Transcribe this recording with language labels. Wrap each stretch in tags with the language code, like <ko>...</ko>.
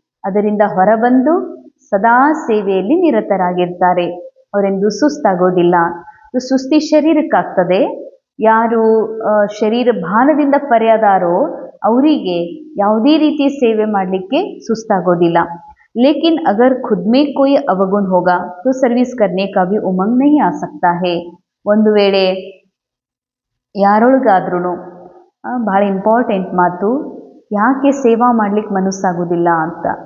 <kn>ಅದರಿಂದ ಹೊರಬಂದು ಸದಾ ಸೇವೆಯಲ್ಲಿ ನಿರತರಾಗಿರ್ತಾರೆ. ಅವರೆಂದು ಸುಸ್ತಾಗೋದಿಲ್ಲ. ಸುಸ್ತಿ ಶರೀರಕ್ಕಾಗ್ತದೆ. ಯಾರು ಶರೀರ ಭಾನದಿಂದ ಪರ್ಯಾದಾರೋ ಅವರಿಗೆ ಯಾವುದೇ ರೀತಿಯ ಸೇವೆ ಮಾಡಲಿಕ್ಕೆ ಸುಸ್ತಾಗೋದಿಲ್ಲ.</kn> <hi>लेकिन अगर खुद में कोई अवगुण होगा तो सर्विस करने का भी उमंग नहीं आ सकता है.</hi> <kn>ಒಂದು ವೇಳೆ ಯಾರೊಳಗಾದ್ರೂ ಭಾಳ ಇಂಪಾರ್ಟೆಂಟ್ ಮಾತು, ಯಾಕೆ ಸೇವಾ ಮಾಡಲಿಕ್ಕೆ ಮನಸ್ಸಾಗೋದಿಲ್ಲ ಅಂತ.</kn>